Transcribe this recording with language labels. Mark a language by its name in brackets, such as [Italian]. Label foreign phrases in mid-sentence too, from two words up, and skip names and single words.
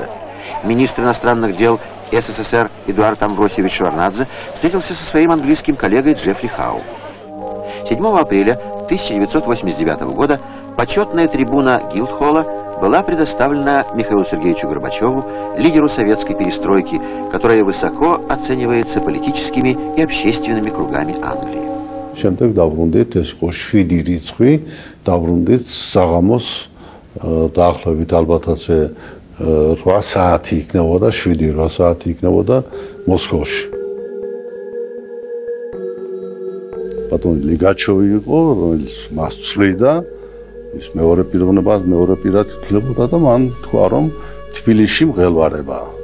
[Russian] Министр иностранных дел СССР Эдуард Амвросиевич Шеварднадзе встретился со своим английским коллегой Джеффри Хау. 7 апреля 1989 года почетная трибуна Гилдхолла была предоставлена Михаилу Сергеевичу Горбачеву, лидеру советской перестройки, которая высоко оценивается политическими и общественными кругами Англии. [Georgian] Შემდეგ დავბრუნდით, ეს იყო 7 რიცხვი, დავბრუნდით საღამოს დაახლოებით ალბათაცე 8 საათი იქნებოდა, 7-8 საათი იქნებოდა მოსკოვში. ბატონი ლიგაჩოვი იყო, რომელიც მას ცვლიდა, ის მეორე პირად თვლებოდა და მან თქვა, რომ თბილისში მღელვარებაა.